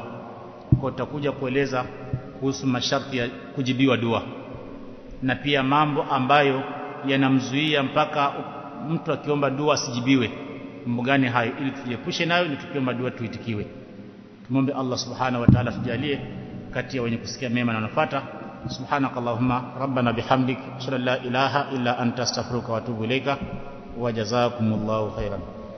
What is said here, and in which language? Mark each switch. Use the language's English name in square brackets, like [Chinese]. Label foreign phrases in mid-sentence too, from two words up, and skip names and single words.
[Swahili] Kwa tutakuja kueleza kuhusu masharti ya kujibiwa dua na pia mambo ambayo yanamzuia mpaka mtu akiomba dua asijibiwe, mambo gani hayo, ili tujiepushe nayo, ili tukiomba dua tuitikiwe. Tumombe Allah [Arabic] سبحانه وتعالى [Swahili] tujalie kati ya wenye kusikia mema na wanafuata. [Arabic] سبحانك اللهم ربنا وبحمدك أشهد أن لا إله إلا أنت أستغفرك وأتوب إليك وجزاكم الله خيرا.